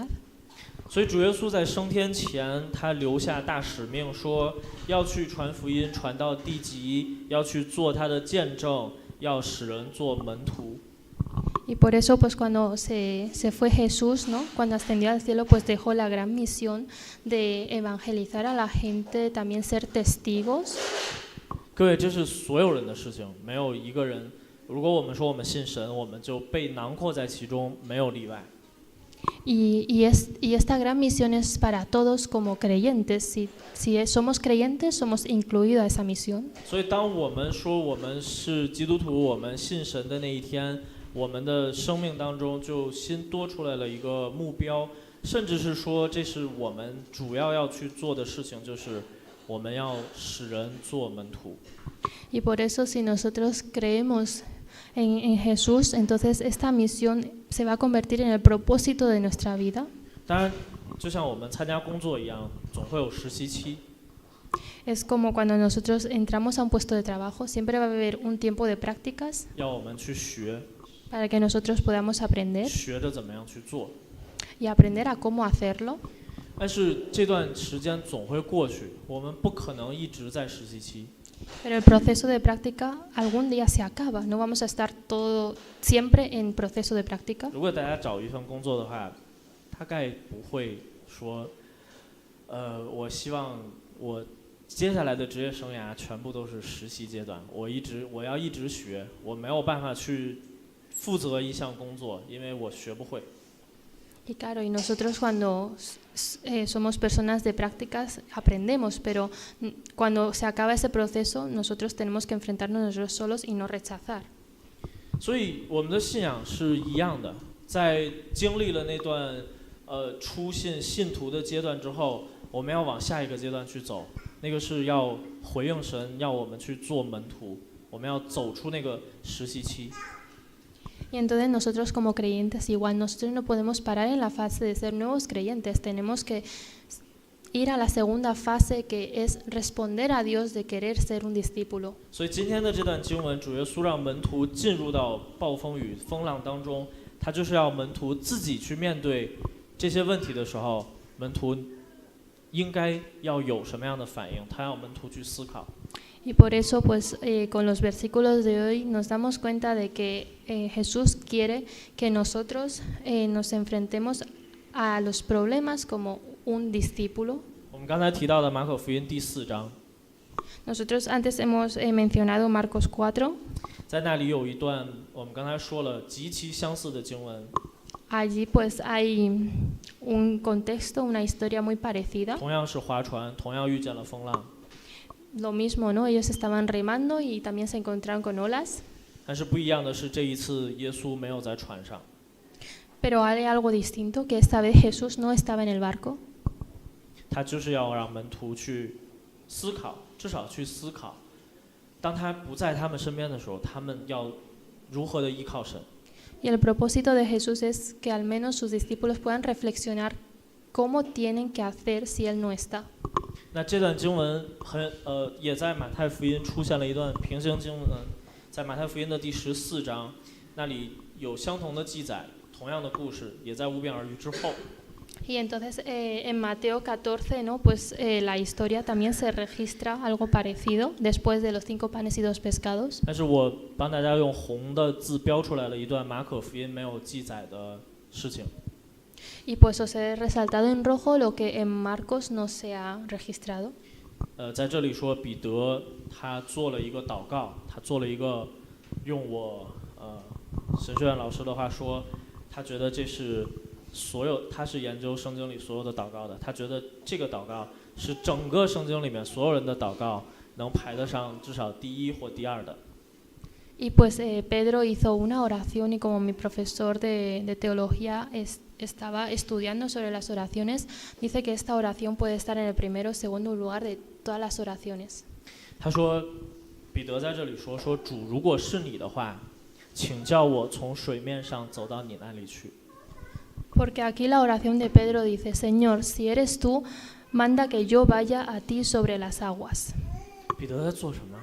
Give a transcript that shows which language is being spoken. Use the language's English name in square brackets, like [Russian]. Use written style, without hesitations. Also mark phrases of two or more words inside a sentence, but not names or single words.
[Chinese] 所以主耶稣在升天前，他留下大使命，说要去传福音，传到地极，要去做他的见证，要使人做门徒。 [Spanish] Y por eso, pues cuando se fue Jesús, ¿no? Cuando ascendió al cielo, pues dejó la gran misión de evangelizar a la gente, también ser testigos. [Chinese] 各位，这是所有人的事情，没有一个人。如果我们说我们信神，我们就被囊括在其中，没有例外。 [Spanish] Y esta gran misión es para todos como creyentes. Si somos creyentes, somos incluidos a esa misión. [Chinese] 所以，当我们说我们是基督徒，我们信神的那一天，我们的生命当中就新多出来了一个目标，甚至是说这是我们主要去做的事情，就是我们要使人做门徒。 [Spanish] Y por eso, si nosotros creemos en Jesús, entonces esta misión se va a convertir en el propósito de nuestra vida. [Chinese] 当然，就像我们参加工作一样，总会有实习期。 [Spanish] Es como cuando nosotros entramos a un puesto de trabajo, siempre va a haber un tiempo de prácticas [Chinese] 要我们去学， [Spanish] para que nosotros podamos aprender [Chinese] 学着怎么样去做。 [Spanish] y aprender a cómo hacerlo. [Chinese] 但是这段时间总会过去，我们不可能一直在实习期。 [Spanish] Pero el proceso de práctica algún día se acaba, no vamos a estar todo siempre en proceso de práctica. [Chinese] 如果大家找一份工作的话，大概不会说，我希望我接下来的职业生涯全部都是实习阶段，我要一直学，我没有办法去负责一项工作，因为我学不会。 [Spanish] Y claro, y nosotros cuando somos personas de prácticas aprendemos, pero cuando se acaba ese proceso nosotros tenemos que enfrentarnos nosotros solos y no rechazar. [Chinese] 所以我们的信仰是一样的，在经历了那段初信信徒的阶段之后，我们要往下一个阶段去走，那个是要回应神，要我们去做门徒，我们要走出那个实习期。 [Spanish] Y entonces nosotros como creyentes igual, nosotros no podemos parar en la fase de ser nuevos creyentes, tenemos que ir a la segunda fase que es responder a Dios de querer ser un discípulo. [Chinese] 所以今天的这段经文，主耶稣让门徒进入到暴风雨风浪当中，他就是要门徒自己去面对这些问题的时候，门徒应该要有什么样的反应？他要门徒去思考。 [Spanish] Y por eso, pues, con los versículos de hoy nos damos cuenta de que Jesús quiere que nosotros nos enfrentemos a los problemas como un discípulo. [Chinese] 我们刚才提到的马可福音第4章， [Spanish] Nosotros antes hemos mencionado Marcos 4. [Chinese] 在那里有一段我们刚才说了极其相似的经文， [Spanish] Allí, pues, hay un contexto, una historia muy parecida. [Chinese] 同样是划船，同样遇见了风浪， [Spanish] Lo mismo, ¿no? Ellos estaban remando y también se encontraron con olas. [Chinese] 但是不一样的是，这一次耶稣没有在船上， [Spanish] Pero hay algo distinto, que esta vez Jesús no estaba en el barco. [Chinese] 他就是要让门徒去思考，至少去思考，当他不在他们身边的时候，他们要如何的依靠神。 [Spanish] Y el propósito de Jesús es que al menos sus discípulos puedan reflexionar cómo tienen que hacer si Él no está. [Chinese] 那这段经文也在马太福音出现了一段平行经文，在马太福音的第14章，那里有相同的记载，同样的故事，也在无病而愈之后。 [Spanish] Y entonces en Mateo 14, ¿no? Pues la historia también se registra algo parecido después de los 5 panes y 2 pescados. [Chinese] 但是我帮大家用红的字标出来了一段马可福音没有记载的事情。 [Spanish] Y pues os he resaltado en rojo lo que en Marcos no se ha registrado. [Chinese] 在这里说彼得他做了一个祷告，他做了一个用我神学院老师的话说，他觉得这是他是研究圣经里所有的祷告的，他觉得这个祷告是整个圣经里面所有人的祷告能排得上至少第1或第2的。 [Spanish] Y pues Pedro hizo una oración y como mi profesor de teología estaba estudiando sobre las oraciones, dice que esta oración puede estar en el primero o segundo lugar de todas las oraciones. [Chinese] 他说，彼得在这里说主，如果是你的话，请叫我从水面上走到你那里去。 [Spanish] Porque aquí la oración de Pedro dice, Señor, si eres tú, manda que yo vaya a ti sobre las aguas. [Chinese] 彼得在做什么？